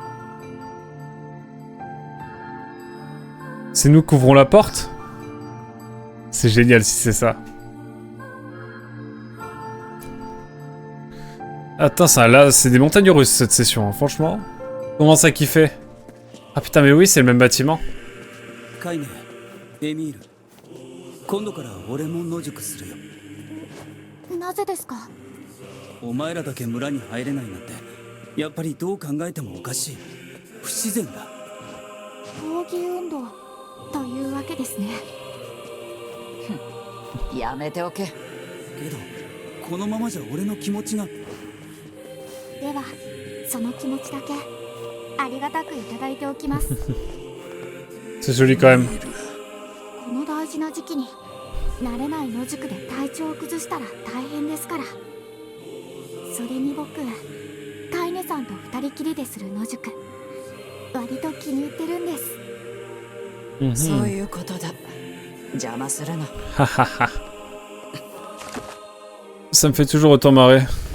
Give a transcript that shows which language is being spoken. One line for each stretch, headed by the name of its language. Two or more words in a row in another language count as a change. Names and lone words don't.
French: C'est nous qui ouvrons la porte ? C'est génial si c'est ça. Attends, ça, là, c'est des montagnes russes cette session, hein, franchement. Comment ça kiffer? Ah putain, mais oui, c'est le même bâtiment.
Japanese: カイネ、エミール、今度から俺も野宿するよ。なぜですか？お前らだけ村に入れないなんて、やっぱりどう考えてもおかしい。不自然だ。抗議運動というわけですね。やめておけ。けど、このままじゃ俺の気持ちが。では、その気持ちだけありがたくいただいておきます。
French: C'est joli quand même.
Japanese: この大事な時期に慣れない野宿で体調を崩したら大変ですから。それに僕、カイネさんと二人きりでする野宿、割と気に入ってるんです。そういうことだ。邪魔するな。
French: Ça me fait toujours autant marrer.